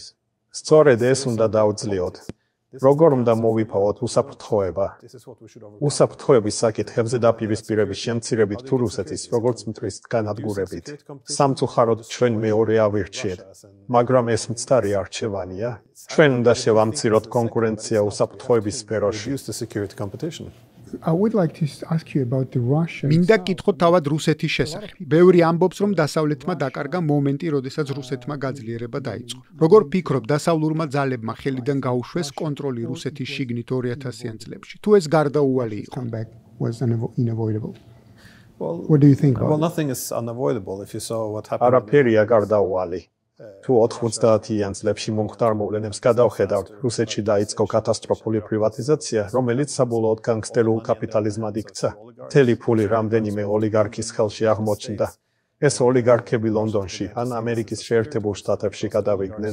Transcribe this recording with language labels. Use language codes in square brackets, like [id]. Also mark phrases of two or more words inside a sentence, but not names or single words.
[ka] სწორედ ეს უნდა დავძლიოთ. როგორ უნდა მოვიფავოთ უსაფრთხოება? უსაფრთხოების საკითხებზე დაპირისპირების შემცირებით თუ რუსეთის, როგორც მტრის განადგურებით. სამწუხაროდ ჩვენ მეორე ავირჩიეთ, მაგრამ ეს მცდარი არჩევანია. ჩვენ უნდა შევამციროთ კონკურენცია უსაფრთხოების სფეროში. [en] I would like to ask you about the Russians. [ka] მინდა კითხოთ თავად რუსეთის შესახებ. ბევრი ამბობს, რომ დასავლეთმა დაკარგა მომენტი, როდესაც რუსეთმა გაძლიერება დაიწყო. როგორ ფიქრობ, დასავლურმა ძალებმა ხელიდან გაუშვეს კონტროლი რუსეთის შიგნით 2000-იან წლებში? თუ ეს გარდაუვალი იყო? [en] Comeback was unavoidable. What do you think about Well, nothing is unavoidable if you saw what happened. [ka] არაფერია გარდაუვალი. თუ 90-იან წლებში მომხდარ მოვლენებს გადავხედავთ, რუსეთში დაიწყო კატასტროფული პრივატიზაცია, რომელიც საბოლოოდ განგსტერულ კაპიტალიზმად იქცა. მთელი ფული რამდენიმე ოლიგარქის ხელში აღმოჩნდა. ეს ოლიგარქები ლონდონში ან ამერიკის შეერთებულ შტატებში გადავიდნენ.